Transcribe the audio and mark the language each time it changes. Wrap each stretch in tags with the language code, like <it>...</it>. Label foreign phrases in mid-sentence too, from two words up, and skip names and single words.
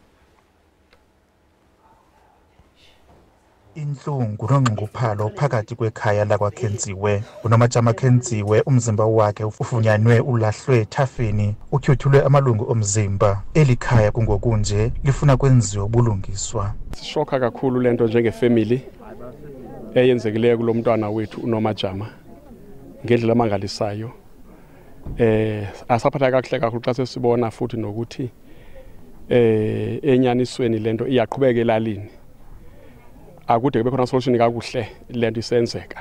<xh>Inhlungu nonxunguphalo phakathi kwekhaya lakwaKhenziwe. UNomajama Khenziwe umzimba wakhe ufunyanwe ulahlwe ethafeni, utyhuthulwe amalungu omzimba. Eli khaya kungokunje lifuna kwenziwa ubulungiswa. Sishokha kakhulu lento njengefamily eyenzekileyo kulo mntwana wethu uNomajama ngendlela amangalisayo. Asaphatha kakuhle kakhulu xa sesibona futhi nokuthi enyanisweni lento iyaqhubeka elalini. Akude kube khona solution kakuhle lento isenzeka.</xh>